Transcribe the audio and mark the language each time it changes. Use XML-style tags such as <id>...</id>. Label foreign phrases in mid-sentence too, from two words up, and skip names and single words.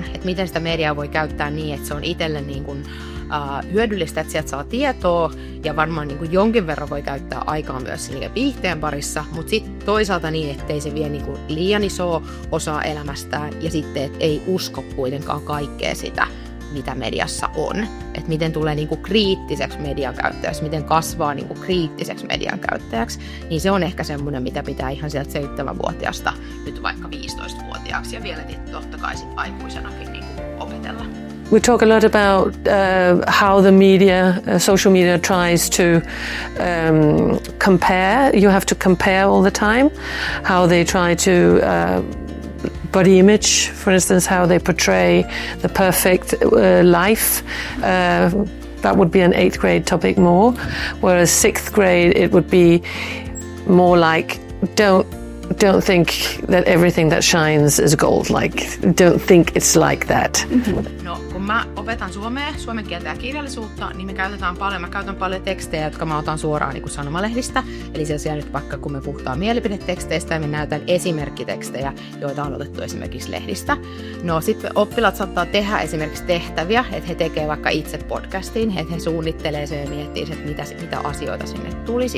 <fi>Että miten sitä mediaa voi käyttää niin, että se on itselle hyödyllistä, että sieltä saa tietoa ja varmaan jonkin verran voi käyttää aikaa myös viihteen parissa, mutta sitten toisaalta niin, ettei se vie liian isoa osaa elämästään ja sitten, että ei usko kuitenkaan kaikkea sitä, mitä mediassa on. Että miten tulee kriittiseksi median käyttäjäksi, miten kasvaa kriittiseksi median käyttäjäksi, niin se on ehkä semmoinen, mitä pitää ihan sieltä 7-vuotiaasta nyt vaikka 15-vuotiaaksi ja vielä totta kai sitten aikuisenakin opetella.</fi> <en>We talk a lot about how the media, social media tries to compare. You have to compare all the time. How they try to body image, for instance, how they portray the perfect life. That would be an 8th grade topic more. Whereas 6th grade, it would be more like don't think that everything that shines is gold. Like, don't think it's like that.</en> <fi>No, kun mä opetan suomen kieltä ja kirjallisuutta, niin mä käytän paljon tekstejä, jotka mä otan suoraan sanomalehdistä. Eli siellä nyt vaikka kun me puhutaan mielipideteksteistä ja me näytän esimerkkitekstejä, joita on otettu esimerkiksi lehdistä. No sitten oppilaat saattaa tehdä esimerkiksi tehtäviä, että he tekee vaikka itse podcastin, että he suunnittelee sen ja miettii, että mitä asioita sinne tulisi.</fi>